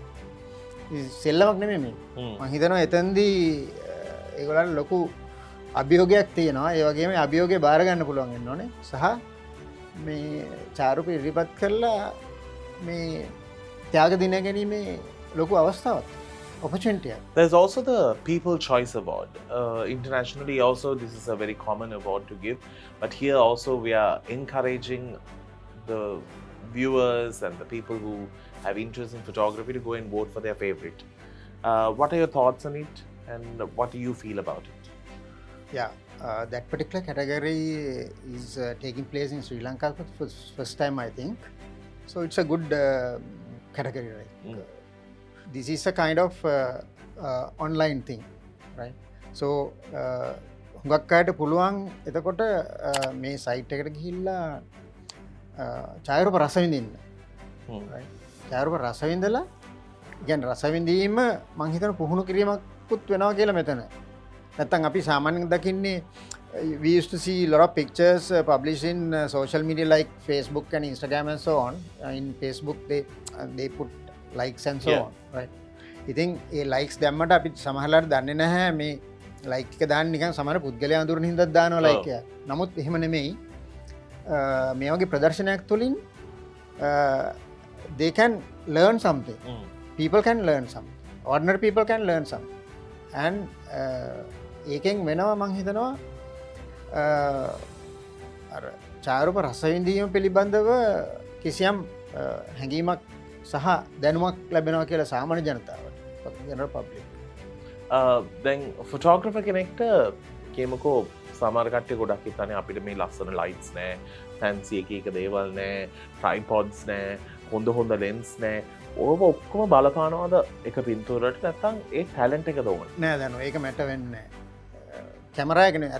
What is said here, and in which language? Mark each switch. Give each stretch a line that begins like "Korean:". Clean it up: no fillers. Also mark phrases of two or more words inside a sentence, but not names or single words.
Sinhala: සෙල්ලමක් නෙමෙයි මේ. මම හිතනවා එතෙන්දී ඒගොල්ලන්ට ලොකු අභියෝගයක් තියෙනවා. ඒ වගේම අභියෝගය බාර ගන්න පුළුවන් වෙන්න ඕනේ. සහ මේ චාරුප ඉදිරිපත් කරලා මේ ත්‍යාග දින ගැනීමේ ලොකු අවස්ථාවක්.
English: Opportunity. There's also the People Choice Award. Internationally also this is a very common award to give, but here also we are encouraging the viewers and the people who have interest in photography to go and vote for their favorite. What are your thoughts on it and what do you feel about it? Yeah, that particular category is taking place in Sri Lanka for the first time, I think. So it's a good category, right? This is a kind of online thing, right?
Sinhala: So හුඟක් අයට පුළුවන් එතකොට මේ සයිට් එකට ගිහිල්ලා ඡායාරූප රස විඳින්න. right? ඡායාරූප රස විඳලා කියන්නේ රස විඳීම මං හිතන පුහුණු කිරීමකුත් වෙනවා කියලා මෙතන. නැත්තම් අපි සාමාන්‍යයෙන් දකින්නේ
English: we used to see a lot of pictures published in social media like Facebook and Instagram and so on. In Facebook they put likes and so on, right?
Sinhala: ඉතින් ඒ likes දැම්මට අපි සමහරවිට දන්නේ නැහැ මේ like එක දාන්න නිකන් සමහර පුද්ගලයා අඳුරන හින්දා දානවා like එක. නමුත් එහෙම නෙමෙයි. මේ වගේ ප්‍රදර්ශනයක් තුළින්
English: they can learn something. People can learn something. Ordinary people can learn something.
Sinhala: And ඒකෙන් වෙනවා මං හිතනවා අර ඡායාරූප රස විඳීම පිළිබඳව කිසියම් හැඟීමක් සහ දැනුමක් ලැබෙනවා කියලා සාමාන්‍ය ජනතාවට.
English: general public.
Sinhala: Then photographer කෙනෙක්ට කියමුකෝ සමහර කට්ටිය ගොඩක් හිතන්නේ අපිට මේ ලස්සන lights නෑ, fancy එක දේවල් නෑ, tripods නෑ, හොඳ lens නෑ. ඕව ඔක්කොම බලපානවාද එක පින්තූරයට නැත්නම් ඒ talent එකද ඕනේ? නෑ දන්නෝ ඒක මැට වෙන්නේ නෑ. කැමරා එක නේ.